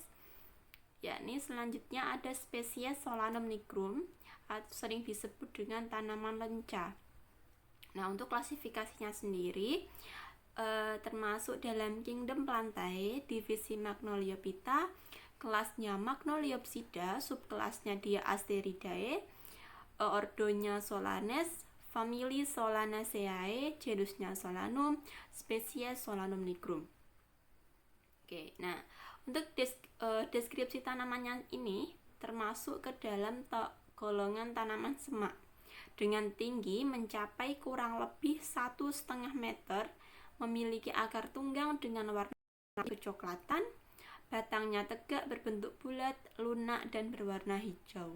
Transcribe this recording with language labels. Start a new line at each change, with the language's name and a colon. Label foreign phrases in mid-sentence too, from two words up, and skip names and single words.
Indonesian: Yakni selanjutnya ada spesies Solanum nigrum atau sering disebut dengan tanaman lenca. Nah, untuk klasifikasinya sendiri termasuk dalam kingdom Plantae, divisi Magnoliophyta, kelasnya Magnoliopsida, subkelasnya dia Asteridae, ordonya Solanes, famili Solanaceae, genusnya Solanum, spesies Solanum nigrum. Oke, nah untuk deskripsi tanamannya ini termasuk ke dalam golongan tanaman semak dengan tinggi mencapai kurang lebih 1,5 meter, memiliki akar tunggang dengan warna kecoklatan, batangnya tegak berbentuk bulat, lunak dan berwarna hijau.